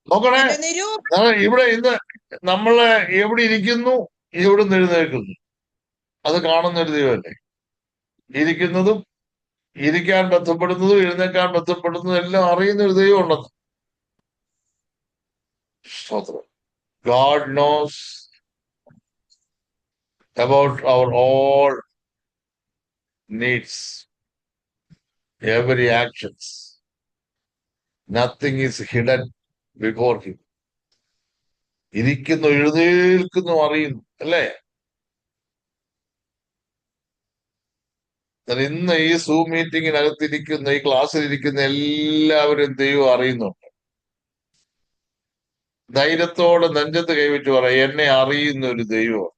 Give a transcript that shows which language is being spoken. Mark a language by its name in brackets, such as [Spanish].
[Malayalam] നോക്കണേ, എന്റെ നിരൂപ ഇവിടെ ഇന്ന് നമ്മള് എവിടെ ഇരിക്കുന്നു, എവിടെ നിന്ന് എഴുന്നേൽക്കുന്നു, അത് കാണുന്ന ഒരു ദൈവമല്ലേ. ഇരിക്കുന്നതും ഇരിക്കാൻ ബന്ധപ്പെടുന്നതും എഴുന്നേൽക്കാൻ ബന്ധപ്പെടുന്നതും എല്ലാം അറിയുന്ന ഒരു ദൈവം ഉണ്ടെന്ന്. സ്തോത്രം. [English] God knows about our all needs, every actions. Nothing is hidden before him. [Malayalam] ഇരിക്കുന്നു, എഴുന്നേൽക്കുന്നു, അറിയുന്നു, അല്ലേ? ഇന്ന് ഈ സൂം മീറ്റിങ്ങിനകത്തിരിക്കുന്ന, ഈ ക്ലാസ്സിലിരിക്കുന്ന എല്ലാവരും ദൈവം അറിയുന്നുണ്ട്. ധൈര്യത്തോടെ നെഞ്ചത്ത് കൈവച്ച് പറയാം, എന്നെ അറിയുന്ന ഒരു ദൈവം.